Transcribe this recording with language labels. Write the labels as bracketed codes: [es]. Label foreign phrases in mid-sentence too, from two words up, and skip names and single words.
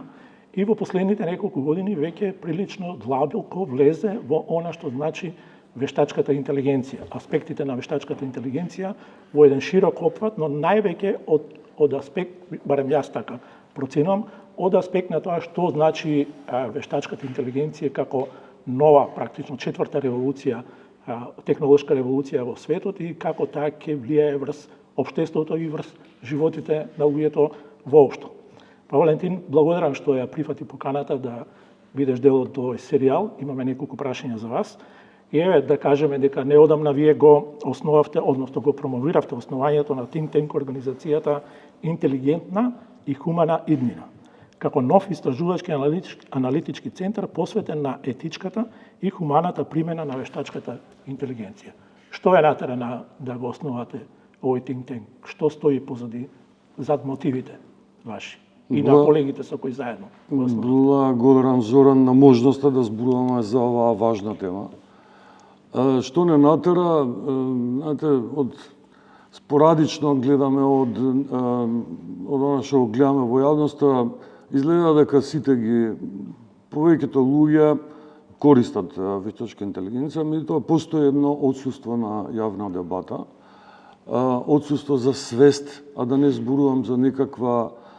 [mk] И во последните неколку години веќе прилично длабоко влезе во она што значи вештачката интелигенција, аспектите на вештачката интелигенција во еден широк опфат, но највеќе од аспект, барем јас така проценувам, од аспект на тоа што значи вештачката интелигенција како нова, практично четврта револуција, технолошка револуција во светот и како таа ќе влијае врз општеството и врз животите на луѓето воопшто. Па Валентин, благодарам што ја прифати поканата да бидеш дел од овој серијал. Имаме неколку прашања за вас. И еве да кажеме дека неодамна вие го основавте, односно го промовиравте основањето на [en] think tank [mk] организацијата Интелигентна и хумана иднина, како нов истражувачки аналитички центар посветен на етичката и хуманата примена на вештачката интелигенција. Што е натера да го основате овој [en] think tank? [mk] Што стои позади, зад мотивите ваши и на колегите со кои заедно? Благодарам, Зоран, на можноста да зборуваме за оваа важна тема. Што не натера, од спорадично гледаме од она што гледаме во јавноста, изгледа дека сите повеќето луѓе користат вештачка интелигенција, меѓутоа постои едно отсуство на јавна дебата, отсуство за свест, а да не зборувам за некаква